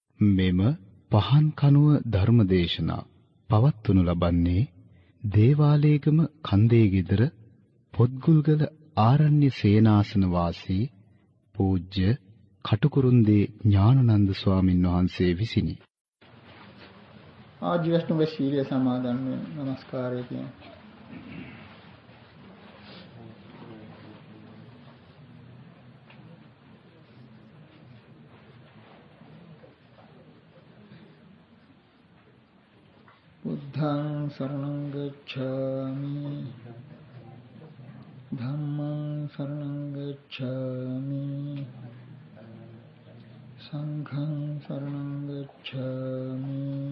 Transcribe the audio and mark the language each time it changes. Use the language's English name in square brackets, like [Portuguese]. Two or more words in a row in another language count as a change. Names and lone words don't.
[Sinhala] මෙම පහන් කනුව ධර්මදේශනා පවත්වනු ලබන්නේ දේවාලේගම කන්දේ ගෙදර පොත්ගුල්ගල ආරණ්‍ය සේනාසන වාසී පූජ්‍ය කටුකුරුන්දී ඥානানন্দ ස්වාමින් වහන්සේ විසිනි. ආජීවස්තුංග ශීලයේ සමාදන් වෙන නමස්කාරය කියන්නේ. [Pali] බුද්ධං සරණං ගච්ඡාමි ධම්මං සරණං ගච්ඡාමි සංඝං සරණං ගච්ඡාමි